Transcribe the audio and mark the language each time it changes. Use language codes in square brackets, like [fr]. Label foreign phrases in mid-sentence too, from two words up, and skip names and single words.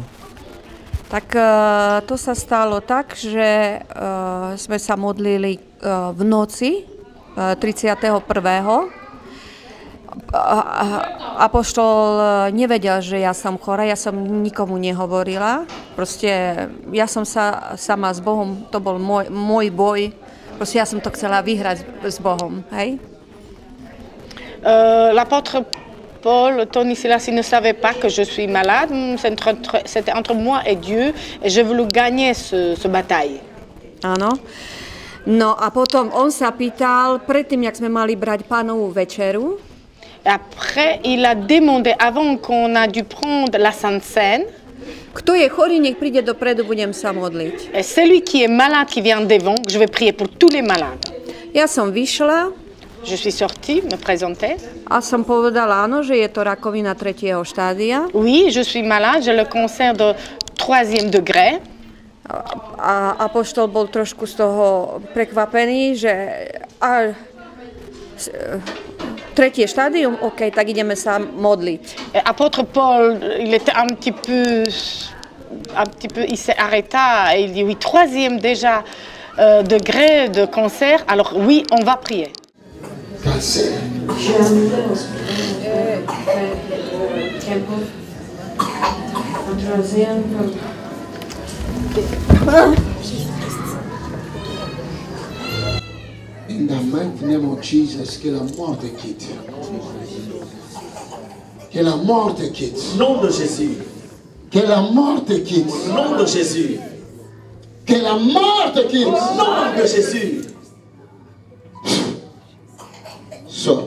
[sk] Tak to sa stalo tak, že sme sa modlili v noci 31. Apoštol nevedel, že ja som chorá, ja som nikomu nehovorila. Proste ja som sa sama s Bohom, to bol môj boj. Proste ja som to chcela vyhrať s Bohom, hej? [fr] L'apôtre Paul, Tony Silassi ne savait pas que je suis malade. C'était entre moi et Dieu et je voulais gagner ce bataille. [sk] Áno. No a potom on sa pýtal, predtým, jak sme mali brať pánovú večeru, [fr] Après, il a demandé, avant qu'on a dû prendre la Sainte Seine, [sk] kto je chorý, nech príde dopredu, budem sa modliť. [fr] et celui qui est malade qui vient devant, je vais prier pour tous les malades. [sk] Ja som vyšla [fr] Je suis sortie, me présenter. [sk] a som povedala áno, že je to rakovina 3. štádia. [fr] Oui, je suis malade, j'ai le cancer de 3e degré. [sk] A apoštol bol trošku z toho prekvapený, že tretie štádium, OK, tak ideme sa modliť. [fr] Et apôtre Paul, il était un petit peu, il s'est arrêté et il dit oui, 3e déjà degré de cancer, alors oui, on va prier. [en] Cancer. In the mighty name of Jesus, [fr] que la mort te quitte. Que la mort te quitte. Nom de Jésus. Que la mort te quitte. Nom de Jésus. Que la mort te quitte. Nom de Jésus. Sors,